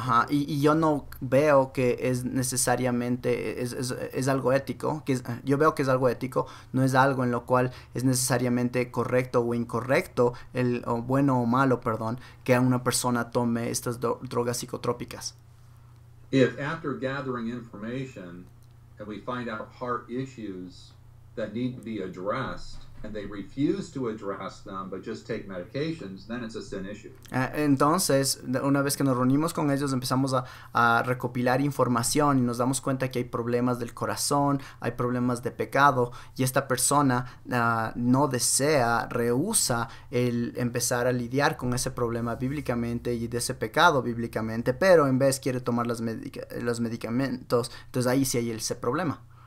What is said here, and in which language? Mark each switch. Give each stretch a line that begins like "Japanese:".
Spanish: Y yo no veo que es necesariamente es algo ético, yo veo que es algo ético, no es algo en lo cual es necesariamente correcto o incorrecto, o bueno o malo, perdón, que una persona tome estas drogas psicotrópicas.
English: If after gathering information and we find out heart issues that need to be addressed and they refuse to address them but just take medications, then it's a sin issue.
Spanish: Entonces, una vez que nos reunimos con ellos, empezamos a recopilar información y nos damos cuenta que hay problemas del corazón, hay problemas de pecado, y esta persona no desea, rehúsa el empezar a lidiar con ese problema bíblicamente y de ese pecado bíblicamente, pero en vez quiere tomar los medicamentos, entonces ahí sí hay ese problema.